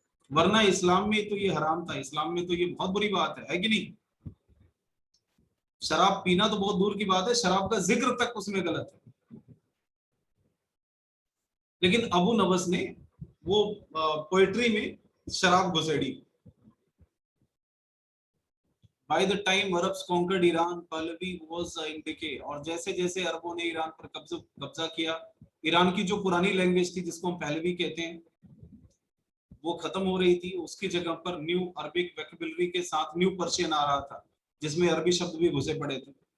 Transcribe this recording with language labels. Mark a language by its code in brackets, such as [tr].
[hi] वरना इस्लाम में तो ये हराम था, इस्लाम में तो ये बहुत बुरी बात है कि नहीं? शराब पीना तो बहुत दूर की बात है, शराब का जिक्र तक उसमें गलत है। लेकिन अबू नवस ने वो पोएट्री में शराब घुसेड़ी। [en] By the time Arabs conquered Iran, Pahlavi was in decay। [hi] और जैसे जैसे अरबों ने ईरान पर कब्जा किया, ईरान की जो पुरानी लैंग्वेज थी जिसको हम पहलवी कहते हैं, वो खत्म हो रही थी। उसकी जगह पर न्यू अरबिक वोकैबुलरी के साथ न्यू पर्शियन आ रहा था, जिसमें अरबी शब्द भी घुसे पड़े थे।